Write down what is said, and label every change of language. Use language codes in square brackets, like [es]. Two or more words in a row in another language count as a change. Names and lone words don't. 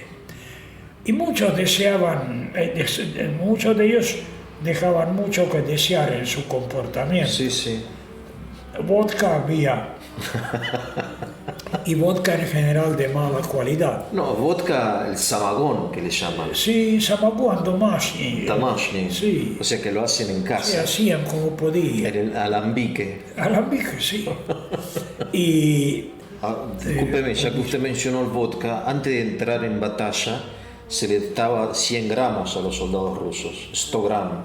[es] Y muchos deseaban, muchos de ellos dejaban mucho que desear en su comportamiento. Sí. Vodka había. Y vodka en general de mala calidad. No, vodka, el samagón que le llaman. Sí, [ru] самогон, домашний. [es] Tamashny. Sí. O sea que lo hacen en casa. Sí, hacían como podían. En el alambique. Alambique, sí. Y... discúlpeme, ya que usted mencionó el vodka, antes de entrar en batalla se le daba 100 gramos a los soldados rusos, 100 gramos.